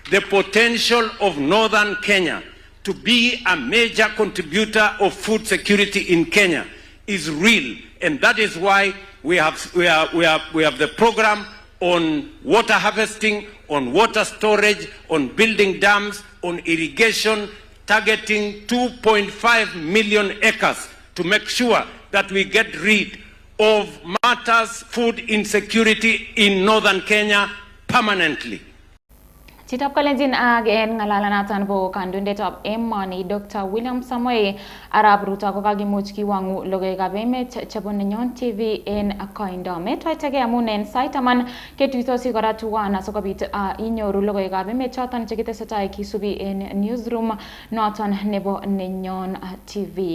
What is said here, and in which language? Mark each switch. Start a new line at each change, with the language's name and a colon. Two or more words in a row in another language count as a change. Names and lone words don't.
English: the potential of northern Kenya to be a major contributor of food security in Kenya is real, and that is why we have the program on water harvesting, on water storage, on building dams, on irrigation, targeting 2.5 million acres to make sure that we get rid of matters food insecurity in northern Kenya permanently.
Kalenjin: Chitap kalenjin again ngalalanaton po kandoindetab emoni Dr. William Samoei Arap Ruto kokakimuch kiwangu logoiywekab emet chebo Nenyon TV en koindo. Metwaitege amun en sait taman ketuitosi kora tuwan asikobit inyoru logoiywekab emet choton chekitesetai kisubi en newsroom noton nebo Nenyon TV.